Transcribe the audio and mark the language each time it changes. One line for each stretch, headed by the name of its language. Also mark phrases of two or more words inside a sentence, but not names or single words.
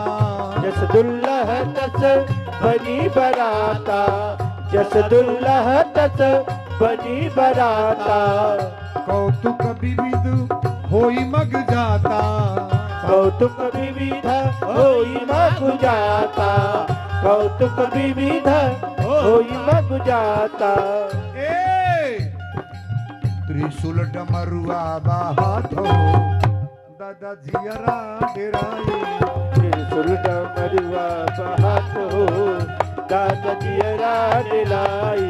Awadhi: जस दुल्हा तस बनी बराता, जस दुल्हा तस बनी बराता। कौतुक विविध होई मग जाता, कौतुक विविध होई मग जाता, कौतुक विविध होई मग जाता।
Bhojpuri: त्रिशूल डमरुआ बाहात हो दादा जियरा डेराई। त्रिशूल डमरुआ बहात हो दादा जियरा डेराई।